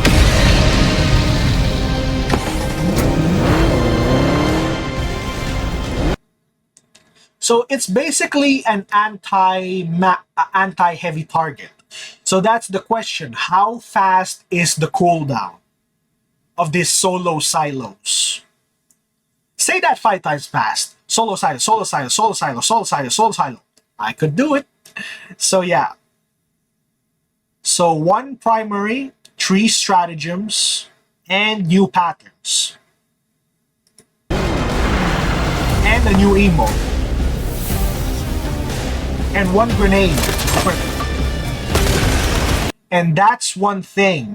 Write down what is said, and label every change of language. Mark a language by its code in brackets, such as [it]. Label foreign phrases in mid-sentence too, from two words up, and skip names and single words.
[en] So it's basically an anti-heavy target. So that's the question. How fast is the cooldown of these solo silos? Say that 5 times fast. Solo silo, solo silo, solo silo, solo silo, solo silo. I could do it. So yeah. So 1 primary, 3 stratagems, and new patterns. And a new emote. And 1 grenade. And that's one thing.